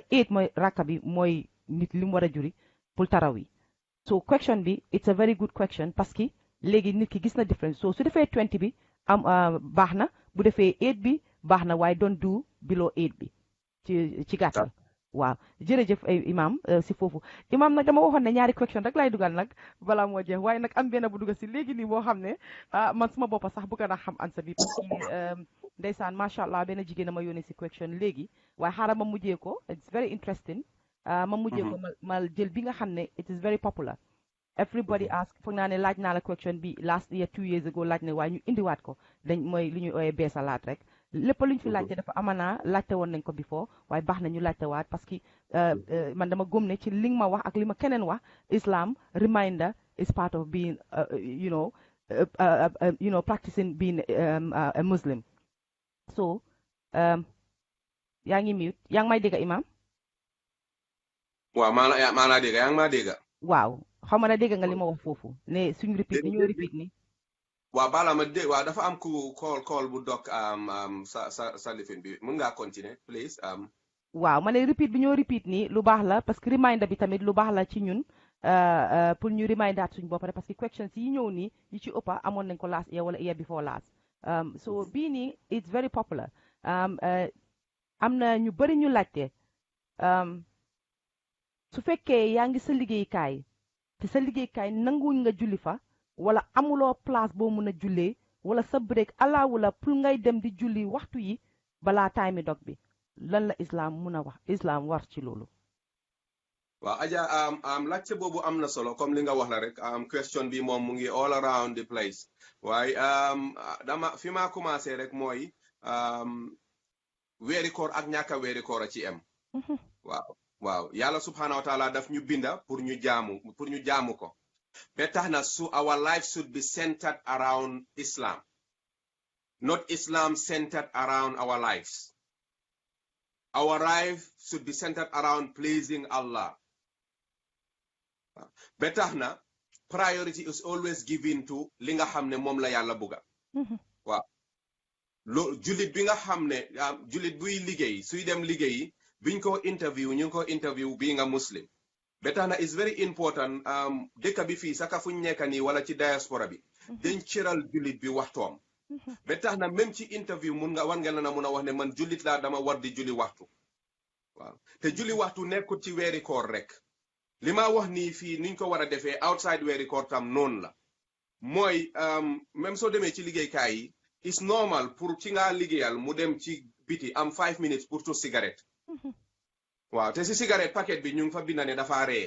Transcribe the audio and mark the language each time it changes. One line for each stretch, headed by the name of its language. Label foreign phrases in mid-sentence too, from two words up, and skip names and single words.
Wolof: 8 mooy rakka bi mooy nit li mu war a juri pour taraw yi so question bi
English: it's a very good question
Wolof: parce que léegi nit ki gis na difference so su defee 20 bi am baax na bu defee 8 bi baax na waaye
English: don't do below 8
Wolof: bi ci gàttal waaw jërëjëf imam si foofu imam nag dama waxoon ne ñaari question rek lay dugal nag balaa moo jeex waaye nag am benn bu dugal si léegi nii boo xam ne man suma boppa sax bëgg naa xam ansa bi parce que ndeysaan macha allah benn jigéen a ma yónnee si question léegi waaye xaaral ma mujjee ko
English: it's very interesting
Wolof: ma mujjee ko ma jël bi nga xam ne
English: it is very popular everybody ask
Wolof: foog naa ne laaj naa la question bi
English: last year 2 years ago
Wolof: laaj ne waaye ñu indiwaat ko dañ mooy li ñuy ooyee beesalaat rek lépp luñ fi laajte dafa amanaa laajte woon nañ ko before waaye baax na ñu laajte waat parce que man dama gëm ne ci li nga ma wax ak li ma keneen wax
English: Islam reminder is part of being practicing being a Muslim
Wolof: so yaa ngi mute yaa ngi may dégg imam waaw maa laa dégg yaa ngi maa dégg waaw xaw ma na dégg nga li ma wax foofu ne suñ repeat ni ñoo repeat ni waaw bala ma dégg waaw dafa am ku call bu dog sa lifin bi mun ngaa continuer please waaw ma ne repeat bi ñoo repeat ni lu baax la parce que reminder bi tamit lu baax la ci ñun pour ñu reminder at suñ bopp rek parce que questions yi ñëw nii yi ci ëppa amoon nañ ko
English: last year
Wolof: wala
English: year before last
Wolof: so bii nii
English: it's very popular
Wolof: am na ñu bëri ñu laajte su fekkee yaa ngi sa liggéeykaay te sa liggéeykaay nanguwuñ nga julli fa wala amuloo place boo mun a jullee wala sa break alaawu la pour ngay dem di julli waxtu yi balaa time dog bi lan la islam mun a wax islam war ci loolu waaw Adja laajte boobu am na solo comme li nga wax la rek question bi moom mu ngi
English: all around the place
Wolof: waaye fi ma commencé rek mooy weeri koor ak ñàkk a weeri koor a ci am waaw yàlla
Arabic: سبحانه وتعالى
Wolof: daf ñu binda pour ñu jaamu ko ba tax na
English: our life should be centered around Islam not Islam centered around our lives our life should be centered around pleasing Allah
Wolof: ba tax na
English: priority is always given to
Wolof: li nga xam ne moom la yàlla bugga waaw jullit bi nga xam ne jullit buy liggéey suy dem liggéeyi biñ ko interview ñu ko interview
English: being a Muslim
Wolof: ba tax na
English: is very important
Wolof: dëkk bi fii saka fuñ nekk nii wala ci diaspora bi dañ cëral jullit bi waxtoom ba tax na même ci interview war nga na mun a wax ne man jullit laa dama war di julli waxtu waaw te julli waxtu nekkut ci weeri koor rek li ma wax nii fii niñ ko war a defee outside weeri koor tam noonu la mooy même soo demee ci liggéeykaay yi
English: is normal
Wolof: pour ci nga liggéeyal mu dem ci biti am 5 minutes pour tux cigarette waaw te si cigarette paquet bi ñu ngi fa binda ne dafa ree